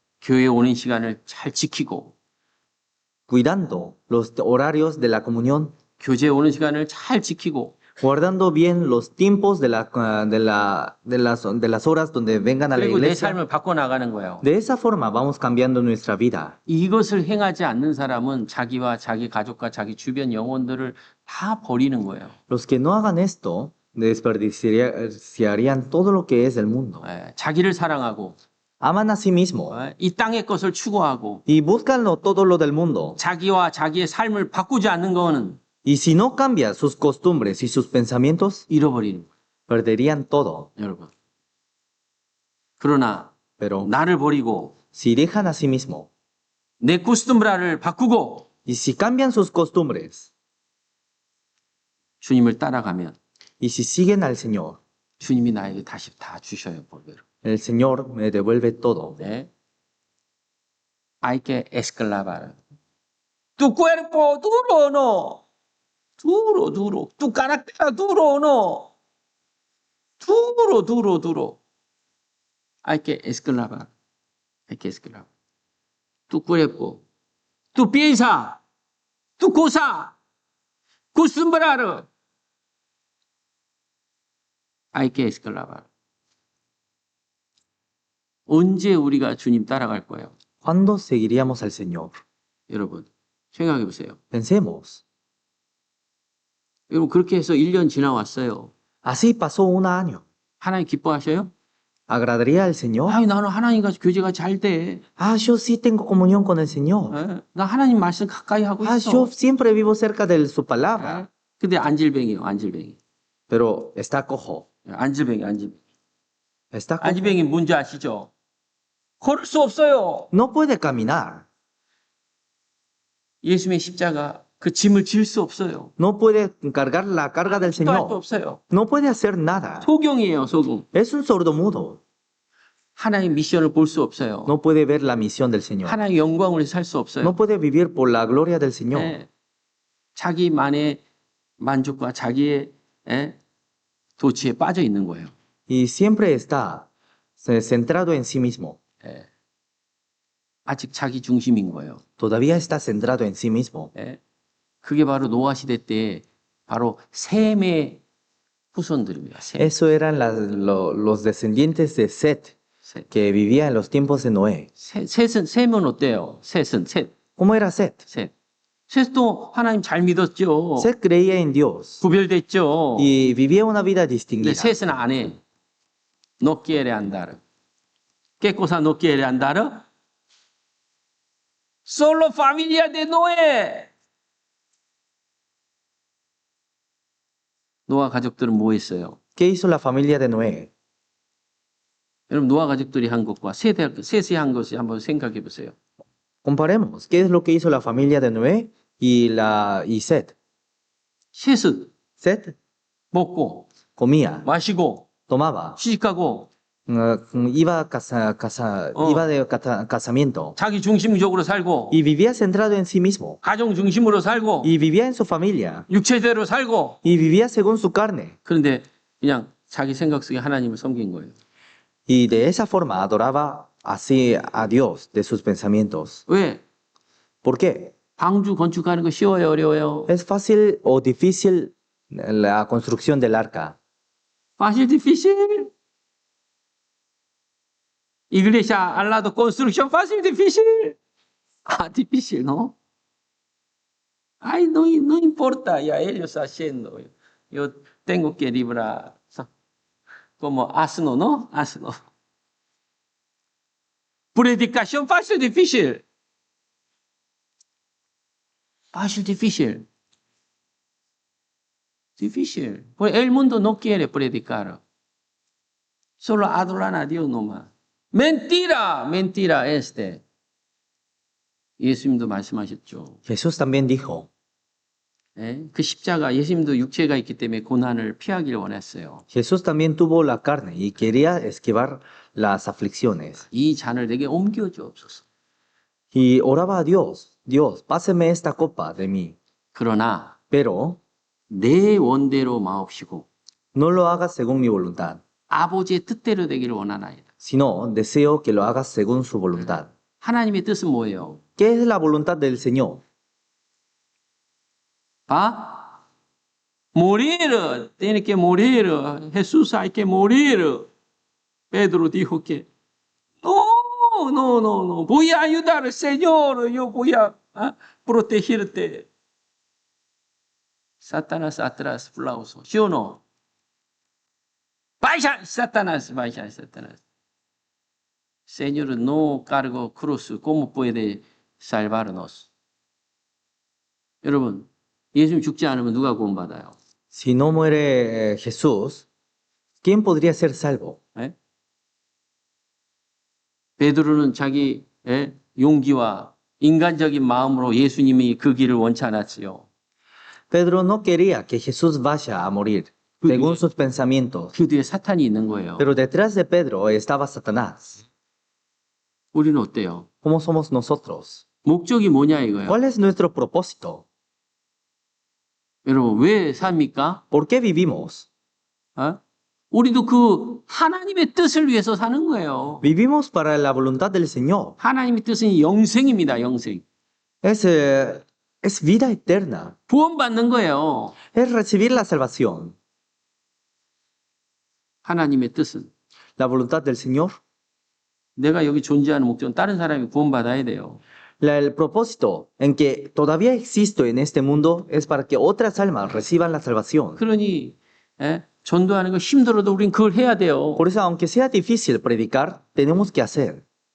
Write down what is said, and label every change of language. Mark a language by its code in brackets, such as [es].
[ko] 교회에 오는 시간을 잘 지키고 [es] cuidando los horarios de la comunión, [ko] 교제에 오는 시간을 잘 지키고 [es] guardando bien los tiempos de las horas donde vengan a la [ko] 그리고 내 [es] iglesia. [ko] 삶을 바꿔나가는 거예요. [es] De esa forma vamos cambiando nuestra vida. [ko] 이것을 행하지 않는 사람은 자기와 자기 가족과 자기 주변 영혼들을 다 버리는 거예요. [es] Los que no hagan esto desperdiciarían todo lo que es del mundo. [ko] 예. 자기를 사랑하고 [es] Aman a sí mismo [ko] 이 땅의 것을 추구하고 [es] y buscan todo lo del mundo. [ko] 자기와 자기의 삶을 바꾸지 않는 거는 [es] Y si no cambia sus costumbres y sus pensamientos, [ko] 잃어버리는 거예요. [es] perderían todo. [ko] 여러분. 그러나 [es] Pero [ko] 나를 버리고 [es] si dejan a sí mismo [ko] 내 코스튬브라를 바꾸고 [es] y si cambian sus costumbres [ko] 주님을 따라가면 y si siguen al Señor, 주님이 나에게 다시 다 주셔요. 벌대로. [es] el Señor me devuelve todo. 네. Hay que esclavar. Tu cuerpo duro o no. Duro, duro. Tu carácter duro o no. Duro, duro, duro. Hay que esclavar. Hay que esclavar. Tu cuerpo. Tu piensa. Tu cosa. Acostumbrar. Hay que esclavar. [ko] 언제 우리가 주님 따라갈 거예요? [es] ¿Cuándo seguiríamos al Señor? [ko] 여러분, 생각해 보세요. [es] Pensemos. [ko] 여러분, 그렇게 해서 1년 지나왔어요. [es] Así pasó un año. [ko] 하나님 기뻐하셔요? [es] ¿Agradaría al Señor? [ko] 아유, 나는 하나님과 교제가 잘 돼. [es] Ah, yo sí tengo comunión con el Señor. [ko] 예? 나 하나님 말씀 가까이 하고 [es] Ah, [ko] 있어. [es] yo siempre vivo cerca de su palabra. [ko] 예? 근데 안질뱅이에요, 안질뱅이. [es] Pero está cojo. [ko] 예, 안질뱅이, 안질뱅이. [es] Está cojo. [ko] 안질뱅이 뭔지 아시죠? 걸을 수 없어요. [es] No puede caminar. [ko] 예수님의 십자가 그 짐을 질 수 없어요. [es] No puede cargar la carga del [ko] 할 수 [es] Señor. [ko] 없어요. [es] No puede hacer nada. [ko] 소경이에요, 소경. [es] Es un sordomudo. [ko] 하나님 미션을 볼 수 없어요. [es] No puede ver la misión del Señor. [ko] 하나님 영광을 살 수 없어요. [es] No puede vivir por la gloria del Señor. [ko] 예. 자기만의 만족과 자기의 도취에 빠져 있는 거예요. [es] Y siempre está centrado en sí mismo. [ko] 예. 아직 자기 중심인 거예요. [es] Todavía está centrado en sí mismo. [ko] 예. 그게 바로 노아 시대 때 바로 셈의 후손들입니다. 셈. [es] Eso eran los descendientes de Set, [ko] 셋. [es] que vivía en los tiempos de Noé. [ko] 셈은 어때요? 셋은 셋. [es] ¿Cómo era Set? [ko] 셋. 셋도 하나님 잘 믿었죠. [es] Set creía en Dios [ko] 구별됐죠. [es] y vivía una vida [ko] 근데 [es] distinguida. [ko] 셋은 안 해. [es] No quiere andar. ¿Qué cosa no quiere andar? Solo familia de Noé. [ko] 노아 가족들은 뭐 했어요? [es] ¿Qué hizo la familia de Noé? [ko] 여러분 노아 가족들이 한 것과 셋이 한 것이 한번 생각해 보세요. [es] Comparemos. ¿Qué es lo que hizo la familia de Noé y Set? [ko] 셋은 [es] Set [ko] 먹고 [es] comía, [ko] 마시고 [es] tomaba, [ko] 시집가고 [es] iba de casamiento [ko] 자기 중심적으로 살고 [es] y vivía centrado en sí mismo [ko] 가정 중심으로 살고 [es] y vivía en su familia [ko] 육체대로 살고 [es] y vivía según su carne [ko] 그런데 그냥 자기 생각 속에 하나님을 섬긴 거예요. [es] y de esa forma adoraba así a Dios de sus pensamientos. [ko] 왜? [es] ¿Por qué? [ko] 방주 건축하는 거 쉬워요, 어려워요? [es] ¿Es fácil o difícil la construcción del arca? Fácil, difícil. Iglesia al lado, construcción fácil, difícil. Ah, difícil, ¿no? Ay, no importa, ya ellos haciendo. Yo tengo que librar. Como asno, ¿no? Asno. Predicación fácil, difícil. Fácil, difícil. Difícil. Pues el mundo no quiere predicar. Solo adoran a Dios nomás. Mentira, mentira [ko] 예수님도 말씀하셨죠. [es] Jesús también dijo, [ko] 예? 그 십자가 예수님도 육체가 있기 때문에 고난을 피하기를 원했어요. [es] Jesús también tuvo la carne y quería esquivar las aflicciones. [ko] 이 잔을 내게 옮겨 주옵소서. [es] Y oraba a Dios, Dios, páseme esta copa de mí. [ko] 그러나 [es] Pero [ko] 내 원대로 마옵시고 [es] no lo hagas según mi voluntad, [ko] 아버지의 뜻대로 되기를 원하나이다. [es] sino deseo que lo hagas según su voluntad. [ko] 하나님의 뜻은 뭐예요? [es] ¿Qué es la voluntad del Señor? ¿Ah? Morir, tiene que morir. Jesús hay que morir. Pedro dijo que no, voy a ayudar, Señor, yo voy a protegerte. Satanás atrás, aplauso, ¿sí o no? Vaya, Satanás. Señor no cargó cruz, ¿cómo puede salvarnos? [ko] 여러분, 예수님 죽지 않으면 누가 구원받아요? [es] Si no muere Jesús, ¿quién podría ser salvo? [ko] 예? 베드로는 자기 용기와 인간적인 마음으로 예수님이 그 길을 원치 않았지요. [es] Pedro no quería que Jesús vaya a morir, según sus pensamientos. [ko] 그 뒤에 사탄이 있는 거예요. [es] Pero detrás de Pedro estaba Satanás. [ko] 우리는 어때요? [es] ¿Cómo somos nosotros? [ko] 목적이 뭐냐 이거예요. [es] ¿Cuál es nuestro propósito? [ko] 여러분 왜 삽니까? [es] ¿Por qué vivimos? [ko] 어? 우리도 그 하나님의 뜻을 위해서 사는 거예요. [es] Vivimos para la voluntad del Señor. [ko] 하나님의 뜻은 영생입니다. 영생. [es] Es vida eterna. [ko] 구원받는 거예요. [es] Es recibir la salvación. [ko] 하나님의 뜻은 [es] La voluntad del Señor. [ko] 내가 여기 존재하는 목적은 다른 사람이 구원받아야 돼요. [es] El propósito en que todavía existo en este mundo es para que otras almas reciban la salvación. [ko] 그러니 전도하는 거 힘들어도 우린 그걸 해야 돼요. [es] Por eso, aunque sea difícil predicar, tenemos que hacer.